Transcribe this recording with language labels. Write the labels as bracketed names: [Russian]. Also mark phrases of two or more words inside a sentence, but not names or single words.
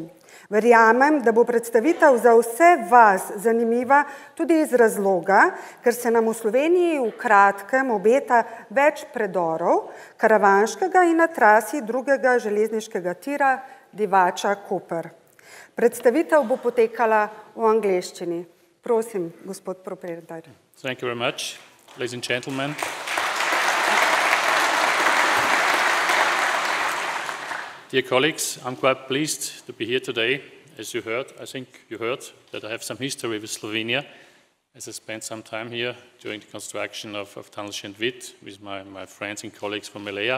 [Slovenian] Verjamem, da bo predstavitev za vse vas zanimiva tudi iz razloga, ker se nam v Sloveniji v kratkem obeta več predorov, karavanškega in na trasi drugega železniškega tira Divača-Koper. Predstavitev bo potekala v angleščini. Prosim, gospod Proprinter. [English] Thank you very much, ladies and gentlemen. Dear colleagues, I'm quite pleased to be here today. As you heard, I think you heard that I have some history with Slovenia, as I spent some time here during the construction of Tunnel Šentvid with my friends and colleagues from Melea.